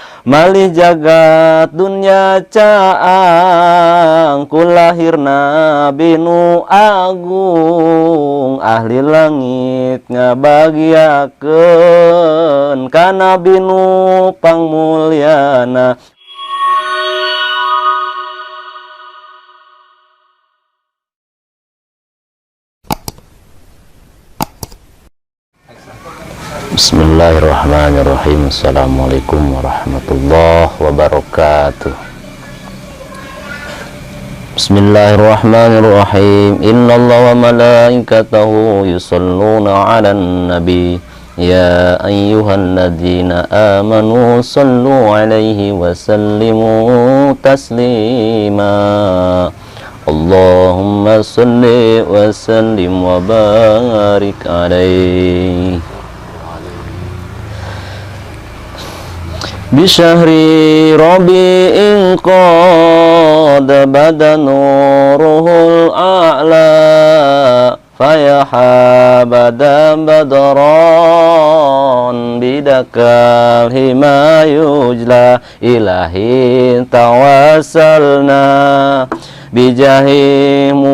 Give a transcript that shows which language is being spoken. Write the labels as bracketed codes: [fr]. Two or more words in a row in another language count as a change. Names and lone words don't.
[su] malih jagat dunya caang kulahirna binu agung ahli langit ngabagiakeun kana binu pangmulyana. [ar] بسم الله الرحمن الرحيم. السلام عليكم ورحمة الله وبركاته. بسم الله الرحمن الرحيم. إن الله وملائكته يصلون على النبي يا أيها الذين آمنوا صلوا عليه وسلموا تسليما. اللهم صل وسلم وبارك عليه. بشهر ربيع قد بدا نوره الأعلى فياها بدا بدرا بذاك الحمى يجلى إلهي توسلنا بجاه